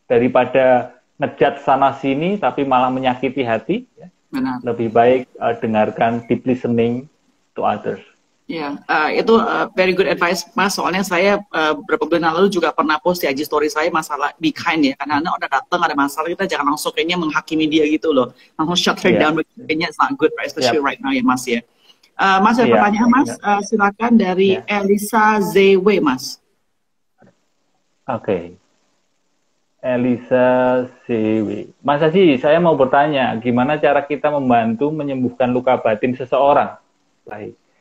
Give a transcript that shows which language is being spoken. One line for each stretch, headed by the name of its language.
Indonesian: Daripada ngejat sana sini tapi malah menyakiti hati, ya. Benar. Lebih baik dengarkan,
English: deep listening to others.
Indonesian: Ya, itu
English: very good advice
Indonesian: Mas. Soalnya saya beberapa bulan lalu juga pernah post di IG story saya masalah be kind ya. Karena udah datang ada masalah, kita jangan langsung kayaknya menghakimi dia gitu loh. Langsung
English: shut her down,
Indonesian: kayaknya
English: it's not good, right? Especially right now
Indonesian: ya Mas ya. Mas, ada pertanyaan Mas, silakan dari Elisa ZW Mas. Oke. Elisa ZW. Mas Haji, saya mau bertanya, gimana cara kita membantu menyembuhkan luka batin seseorang? Baik.